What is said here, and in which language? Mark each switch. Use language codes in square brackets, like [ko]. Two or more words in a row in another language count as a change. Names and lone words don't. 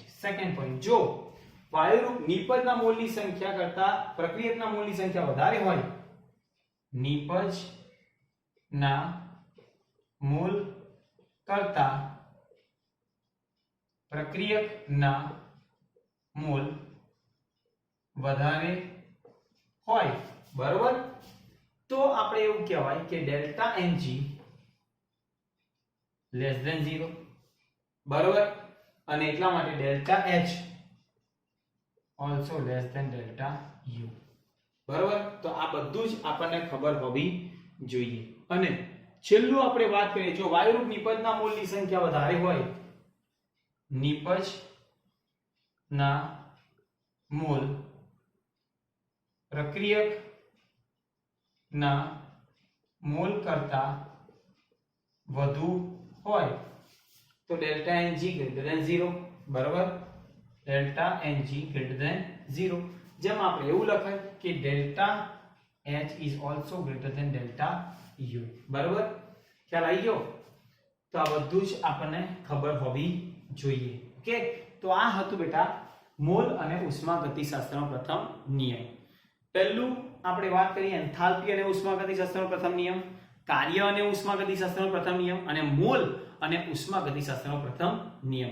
[en] second point, [gu] જો વાયુરૂપ નિપજના મોલની સંખ્યા કરતા પ્રક્રિયકના મોલની સંખ્યા વધારે હોય, નિપજના મોલ કરતા પ્રક્રિયકના મોલ વધારે હોય, બરાબર, તો આપણે એવું કહેવાય કે [en] delta Ng less than 0, [gu] બરાબર. અને એટલા માટે [en] delta H also less than delta U, [gu] બરાબર. તો આ બધું જ આપણને ખબર હોવી જોઈએ. અને છેલ્લું આપણે વાત કરીએ, જો વાયુરૂપ નિપજના મોલની સંખ્યા વધારે હોય, નિપજના મોલ પ્રક્રિયકના મોલ કરતા વધુ હોય તો [en] delta Ng greater than 0, [gu] બરાબર. [en] ડેલ્ટા Ng greater than 0. [gu] જેમ આપણે એવું લખાય કે [en] delta H is also greater than delta U, [gu] બરાબર. ખ્યાલ આવી ગયો? તો આ બધું જ આપણને ખબર હોવી જોઈએ. ઓકે, તો આ હતું બેટા મોલ અને ઉષ્માગતિશાસ્ત્રનો પ્રથમ નિયમ. પહેલું આપણે વાત કરીએ એન્થાલ્પી અને ઉષ્માગતિશાસ્ત્રનો પ્રથમ નિયમ, કાર્ય અને ઉષ્માગતિશાસ્ત્રનો પ્રથમ નિયમ, અને મોલ અને ઉષ્માગતિશાસ્ત્રનો પ્રથમ નિયમ.